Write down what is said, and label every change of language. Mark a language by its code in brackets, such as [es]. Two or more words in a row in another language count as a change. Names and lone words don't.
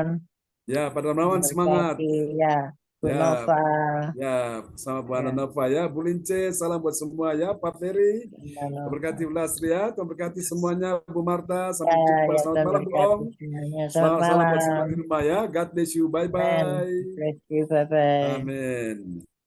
[id] Ya, Pak Darmawan semangat. Ya, Bu Nova. Ya, sama Bu Ana Nova ya. Bu Lince, salam buat semua ya. Pak Ferry, Tuhan berkati Bu Lastri ya. Tuhan berkati semuanya. Bu Marta, sampai jumpa. Selamat malam Bu Ong. Selamat malam buat semua di rumah ya. [en] God bless you. Bye-bye. Bye-bye. [id] Amin.